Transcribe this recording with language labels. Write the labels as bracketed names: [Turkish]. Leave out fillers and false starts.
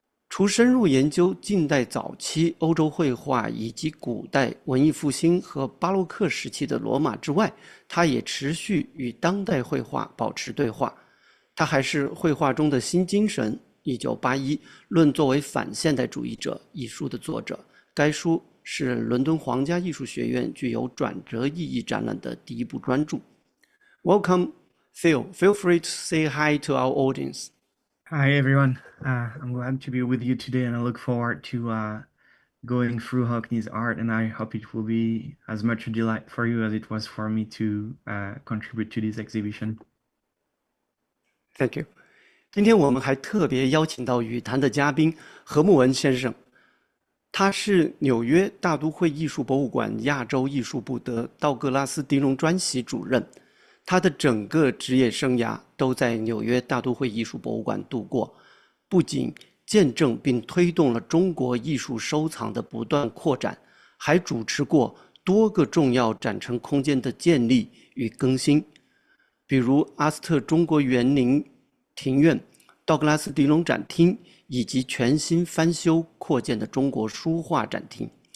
[Chinese] 除深入研究近代早期欧洲绘画以及古代文艺复兴和巴洛克时期的罗马之外，他也持续与当代绘画保持对话。他还是绘画中的新精神1981论作为反现代主义者一书的作者。该书是伦敦皇家艺术学院具有转折意义展览的第一部专著。 [English] Welcome, Théo. Feel free to say hi to our audience. Hi, everyone. I'm glad to be with you today, and I look forward to going through Hockney's art, and I hope it will be as much a delight for you as it was for me to contribute to this exhibition. Thank you. [Chinese] 今天我们还特别邀请到语坛的嘉宾何慕文先生，他是纽约大都会艺术博物馆亚洲艺术部的道格拉斯·迪龙专席主任。他的整个职业生涯都在纽约大都会艺术博物馆度过，不仅见证并推动了中国艺术收藏的不断扩展，还主持过多个重要展陈空间的建立与更新，比如阿斯特中国园林庭院、道格拉斯·迪龙展厅以及全新翻修扩建的中国书画展厅。